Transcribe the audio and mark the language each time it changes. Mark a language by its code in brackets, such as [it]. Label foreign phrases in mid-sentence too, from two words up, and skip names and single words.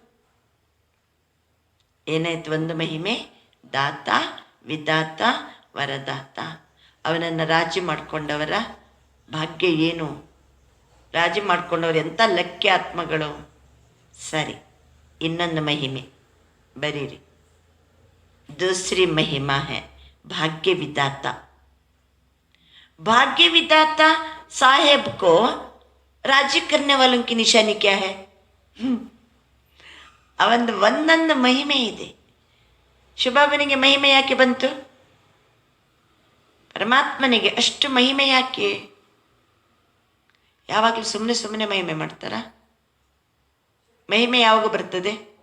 [kn] ಏನಾಯ್ತು? ಒಂದು ಮಹಿಮೆ ದಾತ, ವಿದಾತ, ವರದಾತ. ಅವನನ್ನು ರಾಜಿ ಮಾಡಿಕೊಂಡವರ ಭಾಗ್ಯ ಏನು? ರಾಜಿ ಮಾಡ್ಕೊಂಡವ್ರು ಎಂಥ ಲಕ್ಷ್ಯ ಆತ್ಮಗಳು. ಸರಿ, ಇನ್ನೊಂದು ಮಹಿಮೆ ಬರೀರಿ. [hi] दूसरी महिमा है भाग्य विदाता. भाग्य विदाता साहेब को राजी करने वालों की निशानी क्या है? [kn] ಅವಂದು ಒಂದೊಂದು ಮಹಿಮೆ ಇದೆ. ಶುಭಾಬನಿಗೆ ಮಹಿಮೆ ಯಾಕೆ ಬಂತು? ಪರಮಾತ್ಮನಿಗೆ ಅಷ್ಟು ಮಹಿಮೆ ಯಾಕೆ? ಯಾವಾಗಲೂ ಸುಮ್ಮನೆ ಸುಮ್ಮನೆ ಮಹಿಮೆ ಮಾಡ್ತಾರ? ಮಹಿಮೆ ಯಾವಾಗ ಬರ್ತದೆ?